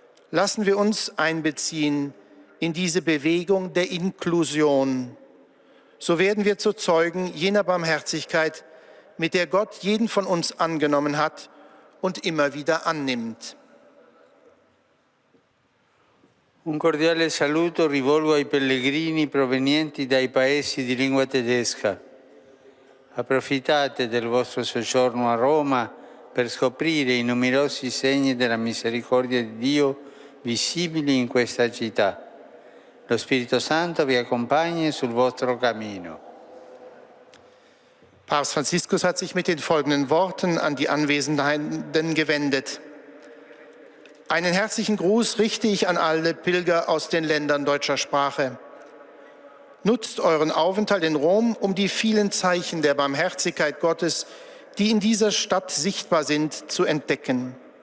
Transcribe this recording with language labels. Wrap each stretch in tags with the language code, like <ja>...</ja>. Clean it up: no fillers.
<de>Lassen wir uns einbeziehen in diese Bewegung der Inklusion. So werden wir zu Zeugen jener Barmherzigkeit, mit der Gott jeden von uns angenommen hat und immer wieder annimmt.</de> <it>Un cordiale saluto rivolgo ai pellegrini provenienti dai paesi di lingua tedesca. Approfittate del vostro soggiorno a Roma per scoprire i numerosi segni della misericordia di Dio visibili in questa città. Lo Spirito Santo vi accompagni sul vostro cammino.</it> <de>Papst Franziskus hat sich mit den folgenden Worten an die Anwesenden gewendet. Einen herzlichen Gruß richte ich an alle Pilger aus den Ländern deutscher Sprache. Nutzt euren Aufenthalt in Rom, um die vielen Zeichen der Barmherzigkeit Gottes, die in dieser Stadt sichtbar sind, zu entdecken.</de>